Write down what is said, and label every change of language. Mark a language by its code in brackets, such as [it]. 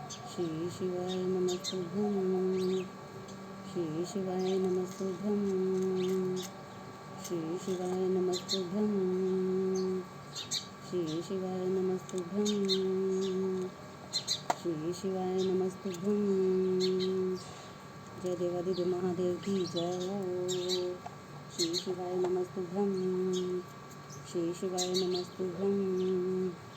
[sa] श्री शिवाय नमस्तुभ्यम, श्री शिवाय नमस्तुभ्यम, श्री शिवाय नमस्तुभ्यम, श्री शिवाय नमस्तुभ्यम, श्री शिवाय नमस्तुभ्यम। [hi] जय देवादिदेव महादेव की जय हो। [sa] श्री शिवाय नमस्तुभ्यम, श्री शिवाय नमस्तुभ्यम,